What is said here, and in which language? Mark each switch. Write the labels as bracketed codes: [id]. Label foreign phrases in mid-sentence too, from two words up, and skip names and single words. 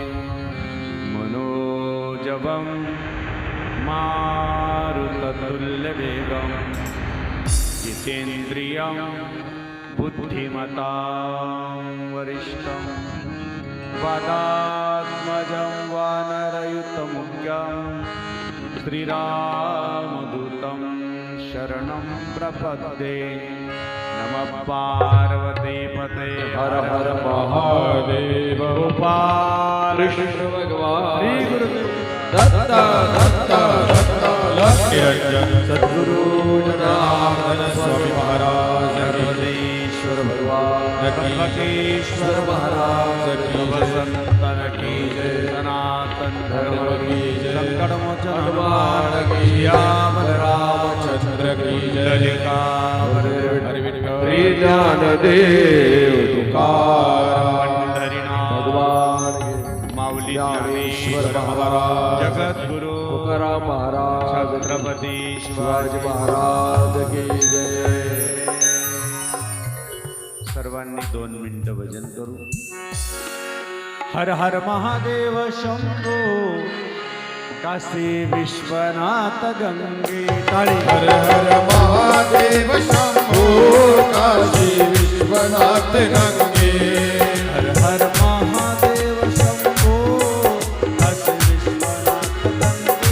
[sa] मनोजवं मारुततुल्यवेगं जितेन्द्रियं बुद्धिमतां वरिष्ठं वादात्मजं वानरयुतमुख्यं श्रीरामदूतं शरणं प्रपद्ये. नमः पार्वती पते [hi] हर हर महादेव. गोपाल कृष्ण भगवान श्री गुरुदेव दत्ता दत्ता दत्ता निरंजन सद्गुरु जनार्दन स्वामी महाराज सर्वदेश्वर भगवान त्र्यंबकेश्वर महाराज की जय. संतन की जय. सनातन धर्म की जय. संकट मोचन हनुमान की जय. रामचंद्र की जय. श्री ज्ञानदेव तुकाराम भगवान की. माऊली ज्ञानेश्वर महाराज जगद्गुरु तुकाराम महाराज छत्रपती शिवाजी महाराज की जय. [mr] सर्वांनी 2 मिनिटं भजन करू. हर हर महादेव शंभो काशी विश्वनाथ गंगे टाळी. हर हर महादेव शंभो काशी विश्वनाथ गंगे. हर हर महादेव शंभो काशी विश्वनाथ गंगे.